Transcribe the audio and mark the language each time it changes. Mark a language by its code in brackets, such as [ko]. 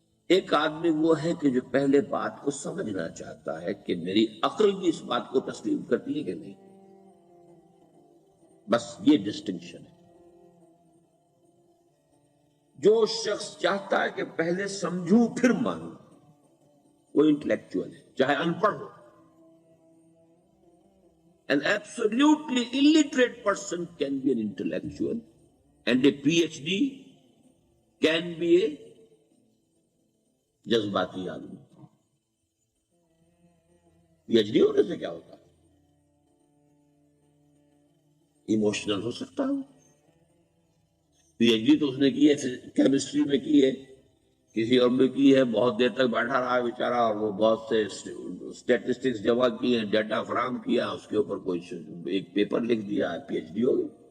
[hi] एक आदमी वो है कि जो पहले बात को समझना चाहता है कि मेरी अक्ल भी इस बात को तस्लीम करती है कि नहीं। बस ये डिस्टिंक्शन है। जो शख्स चाहता है कि पहले समझूं फिर मानूं, वो इंटेलेक्चुअल है, चाहे अनपढ़ हो। [en] An absolutely illiterate person can be an intellectual, and a PhD can be a [hi] जज्बाती आदमी। PhD होने से क्या होता है? इमोशनल हो सकता है। PhD तो उसने की है केमिस्ट्री में की है, किसी और में की है, बहुत देर तक बैठा रहा बेचारा और वो बहुत से स्टैटिस्टिक्स जमा किए, डाटा फराहम किया, उसके ऊपर कोई एक पेपर लिख दिया, PhD हो गई।